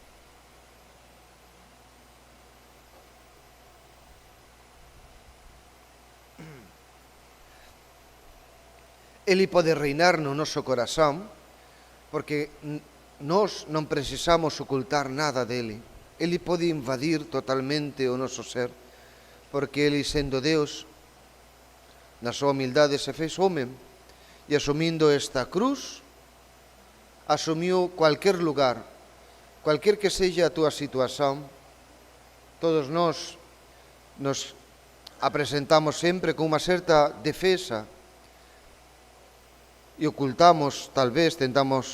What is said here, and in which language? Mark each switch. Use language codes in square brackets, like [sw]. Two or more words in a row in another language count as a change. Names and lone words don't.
[gl] Ele pode reinar no noso corazón, porque nós non precisamos ocultar nada dele. Ele pode invadir totalmente o noso ser, porque Ele, sendo Deus, na súa humildade se fez home, e asumindo esta cruz, asumiu cualquier lugar, cualquier que seja a túa situación. Todos nós nos apresentamos sempre con unha certa defesa e ocultamos, talvez tentamos